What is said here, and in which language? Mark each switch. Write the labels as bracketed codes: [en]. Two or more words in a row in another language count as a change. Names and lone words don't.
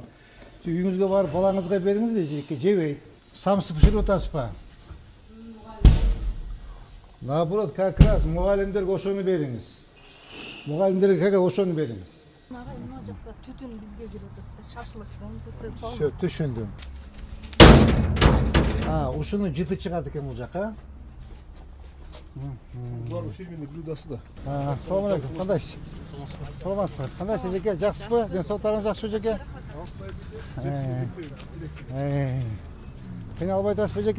[kk] Үйіңізге барып балаңызға беріңіз де жебейді. Самсы пішіріп отасыз ба? [ru] Наоборот, как раз [kk] мұғалімдерге ошоны беріңіз. Мұғалімдерге как ошоны беріңіз. Мына жақта түтін бізге келеді. Шашлык. Все, түшіндім. [ky] Ушуну жыты чыгат экен бул жака. Булардын фирменный блюдасы да. Салам алейкум. Кандайсыз? Саламатсызбы? Кандайсыз жеке? Жакшысызбы? Денсаулыктарыңыз жакшыбы жеке? Кыйналбай атасызбы жеке?